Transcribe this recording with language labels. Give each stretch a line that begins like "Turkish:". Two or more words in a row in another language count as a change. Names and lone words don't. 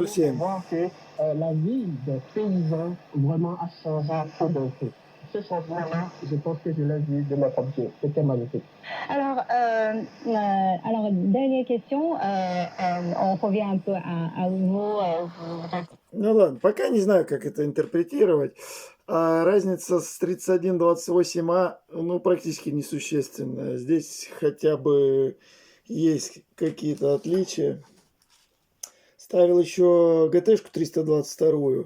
French: 3107. voir que la vie des paysans vraiment a changé tout d'un coup. Ce changement-là, je pense que je l'ai vu de ma propre yeux. C'était magnifique. Alors, dernière question. On revient un peu à vous.
Russian: Ну ладно, пока не знаю, как это интерпретировать. А разница с 3128А, ну, практически несущественная. Здесь хотя бы есть какие-то отличия. Ставил еще ГТшку 322.